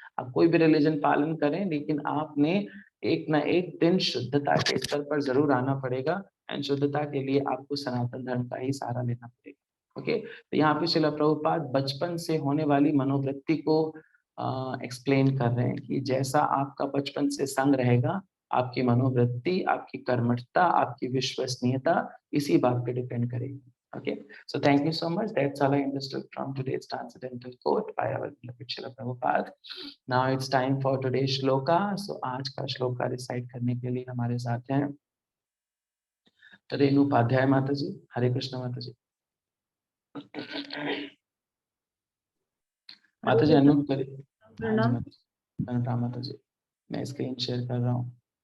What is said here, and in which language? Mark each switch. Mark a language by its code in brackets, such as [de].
[hi] आप कोई भी रिलीजन पालन करें, लेकिन आपने एक ना एक दिन शुद्धता के स्तर पर जरूर आना पड़ेगा, एंड शुद्धता के लिए आपको सनातन धर्म का ही सहारा लेना पड़ेगा। ओके, तो यहाँ पे श्रील प्रभुपाद बचपन से होने वाली मनोवृत्ति को एक्सप्लेन कर रहे हैं कि जैसा आपका बचपन से संग रहेगा, आपकी मनोवृत्ति, आपकी कर्मठता, आपकी विश्वसनीयता इसी बात पे डिपेंड करेगी। [en] Okay, so thank you so much. That's all I understood from today's transcendental quote by our beloved Srila Prabhupada. Now it's time for today's shloka. [hi] So आज का श्लोका रिसाइट करने के लिए हमारे साथ हैं रेणु उपाध्याय माता जी। हरे कृष्ण माता जी। माता जी अनम्यूट करिए। हाँ जी माता जी, प्रणाम माता जी। मैं स्क्रीन शेयर कर रहा हूँ।